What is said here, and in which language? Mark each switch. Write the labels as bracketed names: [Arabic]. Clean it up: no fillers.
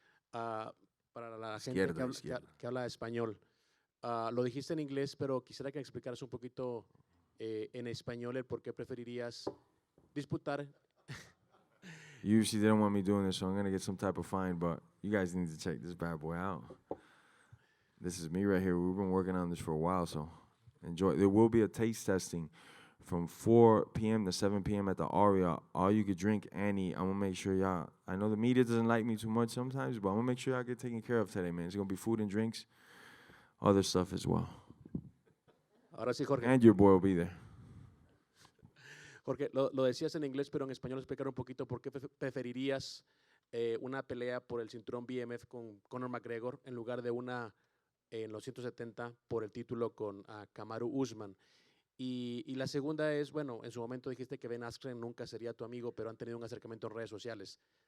[Spanish] Para la gente que habla español, lo dijiste en inglés, pero quisiera que me explicaras un poquito en español el por qué preferirías disputar. [English] UFC didn't want me doing this, so I'm going to get some type of fine, but you guys need to check this bad boy out. This is me right here. We've been working on this for a while, so enjoy. There will be a taste testing from 4 p.m. to 7 p.m. at the Aria. All you could drink and eat. I'm going to make sure y'all, I know the media doesn't like me too much sometimes, but I'm going to make sure y'all get taken care of today, man. It's going to be food and drinks, other stuff as well. [Spanish] Ahora sí, Jorge. [English] And your boy will be there. [Spanish] Jorge, lo decías en inglés, pero en español explicar un poquito por qué preferirías una pelea por el cinturón BMF con Conor McGregor en lugar de una en los 170 por el título con Kamaru Usman. Y la segunda es, bueno, en su momento dijiste que Ben Askren nunca sería tu amigo, pero han tenido un acercamiento en redes sociales.